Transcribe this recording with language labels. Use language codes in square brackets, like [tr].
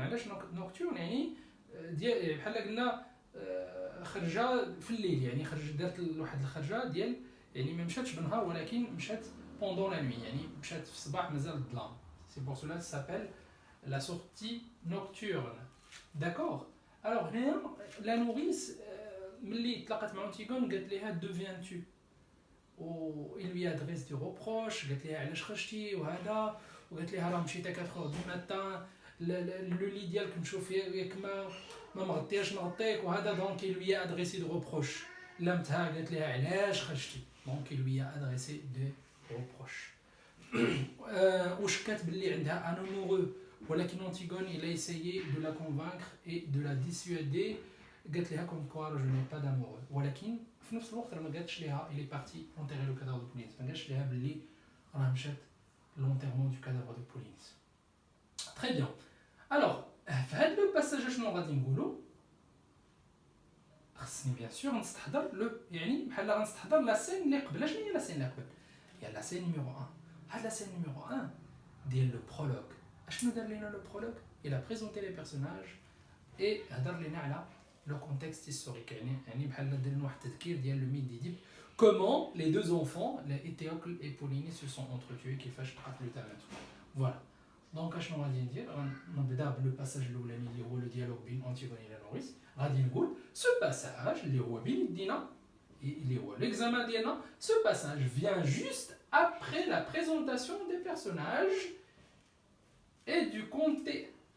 [ar] علاش nocturne يعني ديال بحال قلنا خرجه في الليل يعني دارت واحد الخرجه ديال يعني ما مشاتش بالنهار ولكن مشات [fr] pendant la nuit [ar] يعني مشات في الصباح مازال الظلام. [fr] C'est pour cela que ça s'appelle la sortie nocturne. D'accord. Alors هنا la nourrice [ar] ملي تلاقات مع Antigone قالت ليها [fr] deviens-tu و il lui adresse des reproches. [ar] قالت لها علاش خرجتي وهذا وقالت لها راه مشيت 4 دو ماتان لو لي ديالك نشوف ياك ما مغطياش نغطيك وهذا. [fr] دونك il lui a adressé des reproches. [ar] لمتها قالت لها علاش خرجتي. [fr] دونك il lui a adressé des reproches. [ar] وشكات باللي عندها [fr] un amoureux ولكن Antigone il a essayé de la convaincre et de la dissuader قالت لها comme quoi je n'ai pas d'amoureux [ar] ولكن في نفس الوقت ما قالتش لها [fr] il est parti enterrer le cadavre de Polynice [ar] ما قالتش لها باللي راه مشات [fr] l'enterrement du cadavre de Polynice. Très bien. [ar] Alors في هذا لو باساج شنو غادي نقولوا خصني بيان سور نستحضر لو يعني بحال غنستحضر لا سين اللي قبل. شنو هي لا سين اللي قبل؟ هي لا سين نيميرو 1. هاد لا سين نيميرو 1 ديال لو برولوج. اشنو دار لينا [fr] لو برولوج؟ il a présenté les personnages et [ar] هضر لينا على [fr] le contexte historique. [ar] يعني بحال دار لنا واحد التذكير ديال لو ميت d'Édipe. [fr] Comment les deux enfants, Étéocle et Polynice, se sont entretués [ar] كيفاش تقاتلوا تماتوا. [fr] Voilà. [ar] Donc اشنو غادي ندير؟ غنبدا بالباساج الاولاني اللي هو لو ديالوج بين انتيغون و لانوريس. غادي نقول [fr] ce passage [ar] اللي هو بين يدينا اللي هو l'examen ديالنا. [fr] Ce passage vient juste après la présentation des personnages et du contexte.